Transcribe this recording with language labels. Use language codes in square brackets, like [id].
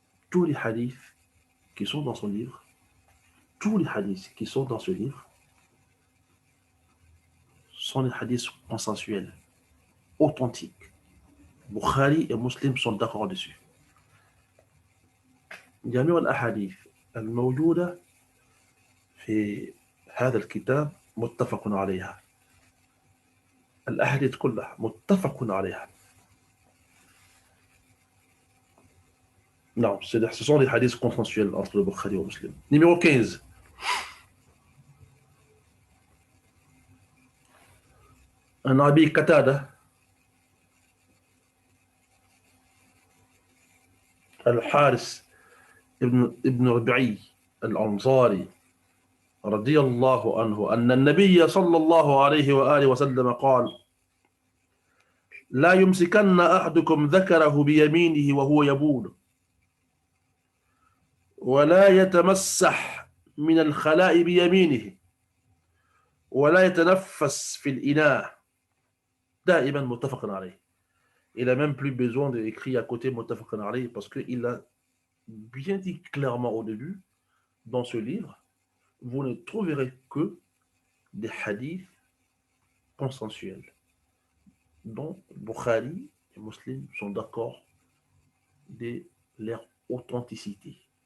[fr] Tous les hadiths qui sont dans son livre, tous les hadiths qui sont dans ce livre sont des hadiths consensuels, authentiques. Bukhari et Muslim sont d'accord dessus. [ar] جميع الأحاديث الموجودة في هذا الكتاب متفق عليها. الأحاديث كلها متفق عليها. [fr] Non, ce sont des hadiths consensuels entre le Bukhari et le Muslim. Numéro 15. [ar] عن أبي قتادة الحارث ابن ربيعي الأنصاري رضي الله عنه أن النبي صلى الله عليه وآله وسلم قال: لا يمسكن أحدكم ذكره بيمينه وهو يبول، ولا يتمسح من الخلاء بيمينه، ولا يتنفس في الإناء دائما متفق عليه. [fr] Il n'a même plus besoin d'écrire à côté [ar] متفق عليه [fr] parce qu'il a bien dit clairement au début, dans ce livre, vous ne trouverez que des hadiths consensuels, dont Bukhari et Muslim sont d'accord de leur authenticité.